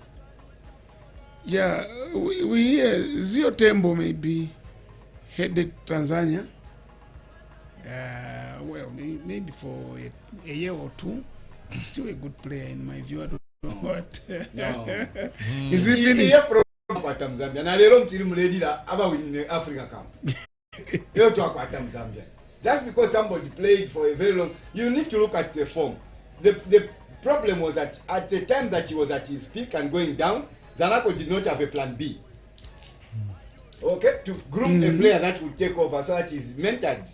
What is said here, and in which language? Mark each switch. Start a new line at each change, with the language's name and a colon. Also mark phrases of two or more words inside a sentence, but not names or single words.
English: Yeah, we hear Zio Tembo may be headed Tanzania. Well, maybe for a year or two. Still a good player in my view. I don't know what. No. Is he finished?
Nyanja: Zambia na lero mtiri muledira aba win Africa Cup. Lero to akwata Zambia.
English: Just because somebody played for a very long, you need to look at the form. The problem was that at the time that he was at his peak and going down, Zanaco did not have a plan B. Okay, to groom a player that would take over so that he's mentored.